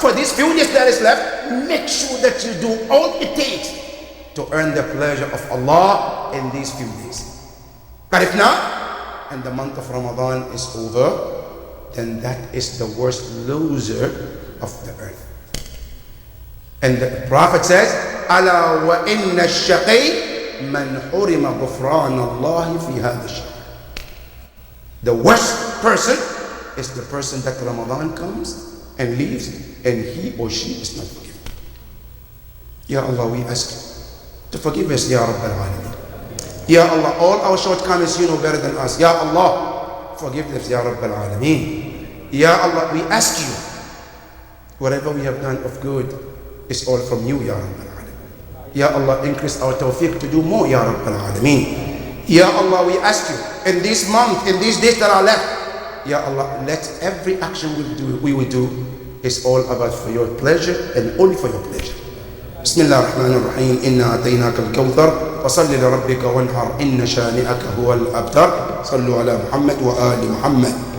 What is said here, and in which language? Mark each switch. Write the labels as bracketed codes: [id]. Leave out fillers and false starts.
[en] For these few days that is left, make sure that you do all it takes to earn the pleasure of Allah in these few days. But if not, and the month of Ramadan is over, then that is the worst loser of the earth. [ar] And the Prophet says, أَلَا وَإِنَّ الشَّقِيِّ مَنْ حُرِمَ غُفْرَانَ اللَّهِ فِي هَذَا الشَّهْرِ. [en] The worst person is the person that Ramadan comes and leaves, and he or she is not forgiven. Ya Allah, we ask you to forgive us, Ya Rabb al-Alamin. Ya Allah, all our shortcomings you know better than us. Ya Allah, forgive us, Ya Rabb al-Alamin. Ya Allah, we ask you, whatever we have done of good is all from you, Ya Rabb al-Alamin. Ya Allah, increase our tawfiq to do more, Ya Rabb al-Alamin. Ya Allah, we ask you, in this month, in these days that are left, Ya Allah, let every action we will do is all about for your pleasure and only for your pleasure. [ar] بسم الله الرحمن الرحيم إنا أتيناك الكوثر فصل لربك وانحر إن شانئك هو الأبتر صلوا على محمد وآل محمد.